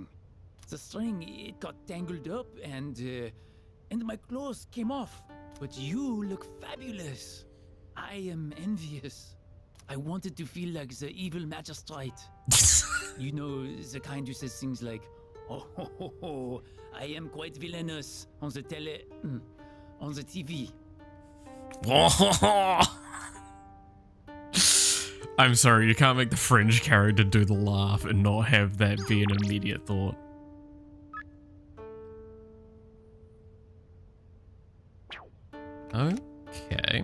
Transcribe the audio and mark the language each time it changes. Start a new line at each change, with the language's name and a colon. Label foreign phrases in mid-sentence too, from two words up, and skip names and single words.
English: The string, it got tangled up and my clothes came off. But you look fabulous. I am envious. I wanted to feel like the evil magistrate. You know, the kind who says things like, oh, ho, ho, ho, I am quite villainous on the on the TV. I'm sorry, you can't make the French character do the laugh and not have that be an immediate thought. Okay.